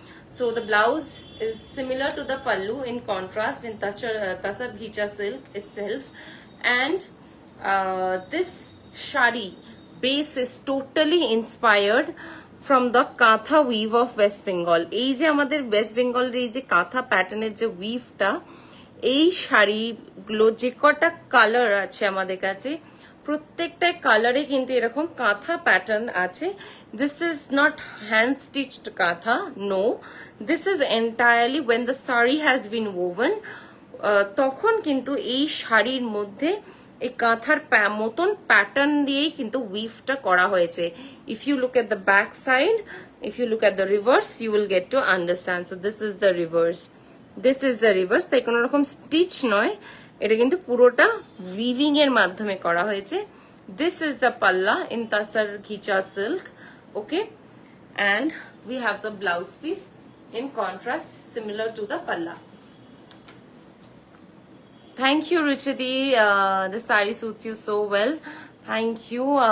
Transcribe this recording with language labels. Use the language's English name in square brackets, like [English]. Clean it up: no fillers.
[English] So the blouse is similar to the pallu in contrast in tasar ghicha silk itself. And this shari base is totally inspired from the katha weave of West Bengal. [Bangla] এই যে আমাদের West বেঙ্গলের এই যে কাঁথা প্যাটার্নের যে উইভটা, এই শাড়িগুলো যে কটা কালার আছে আমাদের কাছে, প্রত্যেকটা কালারে কিন্তু এরকম কাঁথা প্যাটার্ন আছে। [English] this is not hand stitched kantha, no, this is entirely woven the sari has been woven, [Bangla] তখন কিন্তু এই শাড়ির মধ্যে এই কাঁথার মতন প্যাটার্ন দিয়েই কিন্তু উইভটা করা হয়েছে। [English] If you look at the back side, if you look at the reverse, you will get to understand. So this is the reverse, [Bangla] this is the rivers. তাই কোনো রকম স্টিচ নয়, এটা কিন্তু পুরোটা উইভিং এর মাধ্যমে করা হয়েছে। [English] This is the palla in tasar ghicha silk. Okay, and we have the blouse piece in contrast similar to the palla. Thank you, Ruchidi. The sari suits you so well. Thank you.